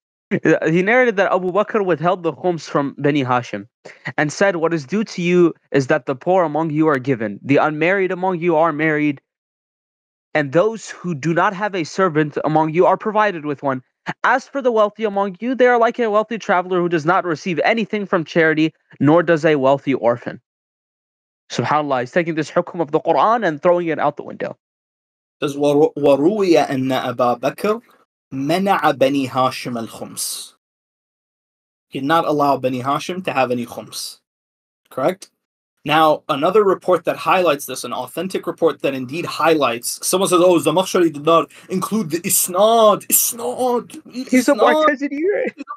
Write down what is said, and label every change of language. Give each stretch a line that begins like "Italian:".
English: He narrated that Abu Bakr withheld the khums from Bani Hashim and said, what is due to you is that the poor among you are given, the unmarried among you are married, and those who do not have a servant among you are provided with one. As for the wealthy among you, they are like a wealthy traveler who does not receive anything from charity, nor does a wealthy orphan. SubhanAllah, he's taking this hukum of the Quran and throwing it out the window. It says,
Arabic: وَرُوِيَ أَنَّ أَبَا بَكْرَ مَنَعَ بَنِي هَاشِمَ الْخُمْسِ.
English: He did not allow Bani Hashim to have any khums. Correct? Now, another report that highlights this, an authentic report that indeed highlights, someone says, oh, Zamakhshari did not include the isnad. He's a Mu'tazili.